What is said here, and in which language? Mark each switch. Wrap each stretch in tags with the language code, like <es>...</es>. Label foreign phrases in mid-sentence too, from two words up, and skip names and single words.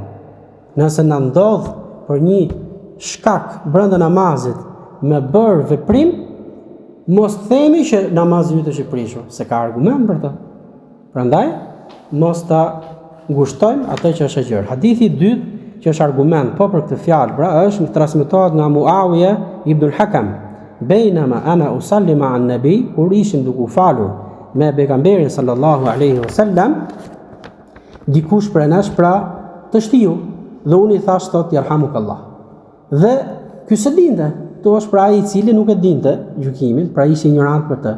<sq>Nëse na ndodh për një shkak brenda namazit me bërë veprim, mos themi që namazi yt është i prishur, se ka argument për të. Prandaj mos ta ngushtojmë atë që është e gjerë. Hadithi i dytë që është argument po për këtë fjalë, pra është transmetohet nga Muawiya ibn al-Hakam.</sq> <ar>بينما أنا أصلي مع النبي,</ar> <sq>kur ishim duke u falur me pejgamberin</sq> <ar>صلى الله عليه وسلم,</ar> <sq>dikush prej nesh pra të shtiu, dhe unë i thash thot yarhamukallah. Dhe ky se dinte, to është pra ai i cili nuk e dinte gjykimin, pra ishte ignorant për të.</sq>